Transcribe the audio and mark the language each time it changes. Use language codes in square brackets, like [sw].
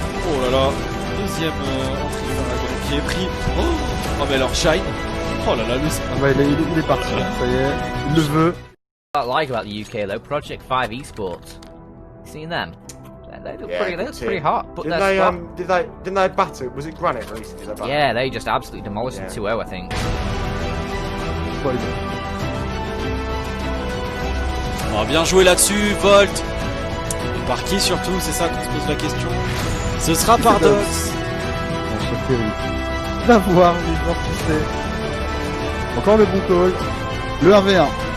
[fr] Oh là là, deuxième entrée qui est pris. Oh mais alors Shine. Oh là là, le ouais, il est parti, ça y est, il le veut. [en] What I like about the UK though, Project 5 Esports. You seen them? They look pretty hot. But didn't they batter? Was it Granite recently? Yeah, they just absolutely demolished them 2-0, I think. [fr] Oh, bien joué là-dessus, Volt. Et par qui surtout, c'est ça qu'on se pose la question. Ce sera par Dox. Va voir les joueurs poussés. Encore le bon call. Le 1v1.